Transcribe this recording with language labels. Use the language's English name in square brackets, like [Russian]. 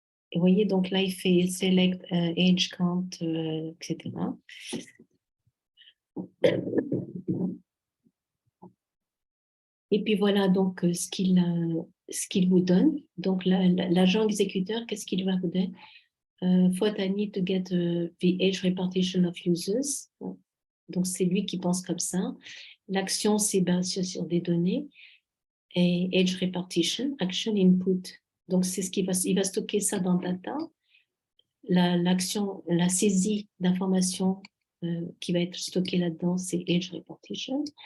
[French] Et vous voyez, donc là, il fait select age count, etc. Et puis voilà donc ce qu'il vous donne. Donc l'agent exécuteur, qu'est-ce qu'il va vous donner? [English] What I need to get the age repartition of users. [French] Donc c'est lui qui pense comme ça. L'action, c'est basé sur des données. Et age repartition, action input. Donc c'est il va stocker ça dans data. L'action, la saisie d'informations qui va être stockée là-dedans, c'est age repartition.